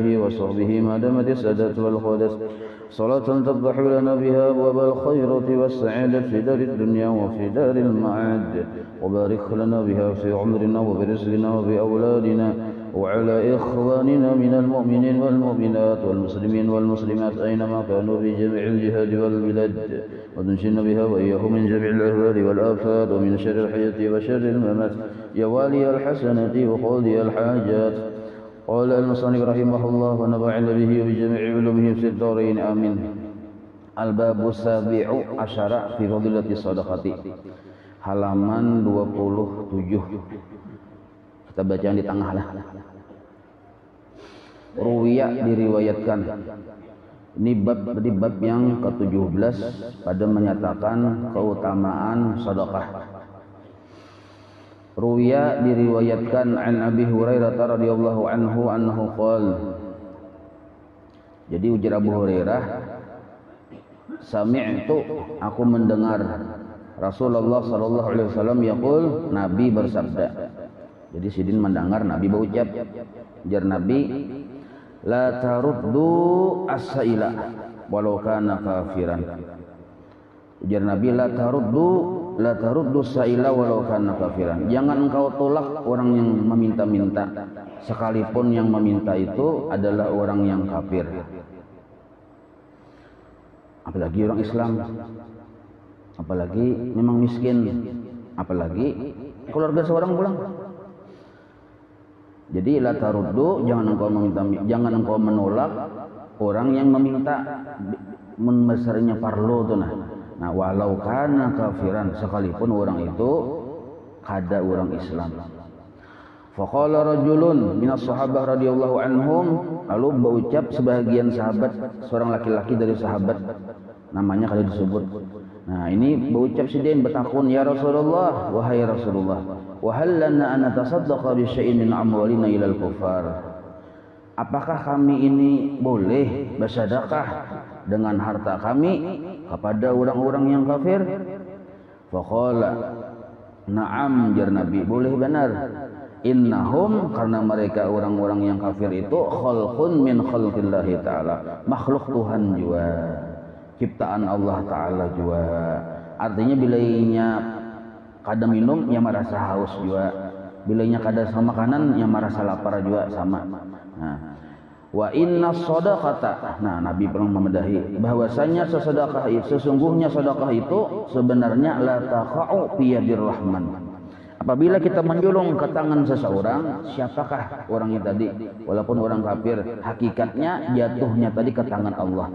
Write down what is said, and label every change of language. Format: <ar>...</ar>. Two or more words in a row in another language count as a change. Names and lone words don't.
<ar>وصحبه ما دامت السادات والقادة صلاة تفتح لنا بها أبواب الخيرة والسعادة في دار الدنيا وفي دار المعاد، وبارك لنا بها في عمرنا وفي رزقنا وفي أولادنا وعلى إخواننا من المؤمنين والمؤمنات والمسلمين والمسلمات أينما كانوا في جميع الجهاد والبلاد، وتنجنا بها وإياهم من جميع الأهوال والآفات ومن شر الحياة وشر الممات يا والي الحسنات وقاضي الحاجات. قال المصنف رحمه الله ونفعنا به وبجميع علومه في الدارين آمين. الباب السابع عشر في فضيلة الصدقة.</ar> <bjn>Halaman 27. Kita baca di tengah lah. Ruwiya diriwayatkan. Ini bab yang ke-17 pada menyatakan keutamaan sedekah.</bjn> <ar>Ruwiya diriwayatkan عن أبي هريرة رضي الله عنه قال.</ar> <bjn>Jadi ujar Abu Hurairah, sami'tu, aku mendengar Rasulullah</bjn> <ar>صلى الله عليه وسلم يقول,</ar> <bjn>Nabi bersabda. Jadi sidin mendengar Nabi berucap, jar Nabi,</bjn> <ar>لا تردوا السائل ولو كان كافرا.</ar> <bjn>Ujar Nabi,</bjn> <ar>لا تردوا السائل ولو كان كافرا.</ar> <bjn>Jangan engkau tolak orang yang meminta-minta sekalipun yang meminta itu adalah orang yang kafir. Apalagi orang Islam, apalagi memang miskin, apalagi keluarga seorang pulang. Jadi</bjn> <ar>لا تردوا,</ar> <bjn>jangan engkau menolak orang yang meminta membesarnya parlo tuh nah</bjn> <ar>ولو كان كافرا,</ar> <bjn>sekalipun orang itu kada orang Islam.</bjn> <ar>فقال رجل من الصحابة رضي الله عنهم,</ar> <bjn>lalu berucap sebagian sahabat, seorang laki-laki dari sahabat, namanya kada disebut. Nah ini berucap sidin bertakun,</bjn> <ar>يا رسول الله,</ar> <bjn>wahai Rasulullah,</bjn> <ar>وهل لنا أن نتصدق بشيء من أموالنا إلى الكفار.</ar> <bjn>Apakah kami ini boleh bersedekah dengan harta kami kepada orang-orang yang kafir?</bjn> <ar>فقال نعم,</ar> <bjn>jar Nabi, boleh benar. Innahum, karena mereka orang-orang yang kafir itu</bjn> <ar>خلق من خلق الله تعالى,</ar> <bjn>makhluk Tuhan juga, ciptaan Allah Ta'ala juga. Artinya bilainya kada minum yang merasa haus juga, bilainya kada sama makanan yang merasa lapar juga sama. Nah,</bjn> <ar>وإن الصدقة,</ar> <bjn>nah Nabi pernah memadahi bahwasanya sesungguhnya sedekah itu sebenarnya</bjn> <ar>لا تقع في يد الرحمن.</ar> <bjn>Apabila kita menjulung ke tangan seseorang, siapakah orangnya tadi, walaupun orang kafir, hakikatnya jatuhnya tadi ke tangan Allah.</bjn>